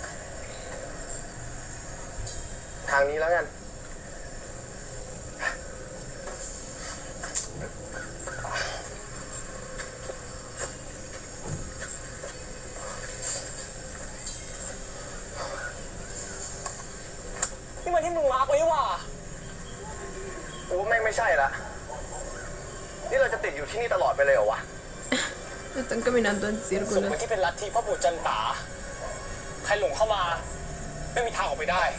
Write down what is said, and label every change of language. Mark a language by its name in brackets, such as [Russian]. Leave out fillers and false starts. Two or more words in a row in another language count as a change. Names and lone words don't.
[Thai] ทางนี้แล้วกัน นี่มันที่มึงมาร์กไว้ว่ะกูว่าไม่ใช่ละ นี่เราจะติดอยู่ที่นี่ตลอดไปเลยเหรอวะ [Spanish] Están caminando en [Thai] สม [Spanish] círculos. [Thai] มติที่เป็นลัทธิพ่อปู่จันตา ใครหลงเข้ามา ไม่มีทางออกไปได้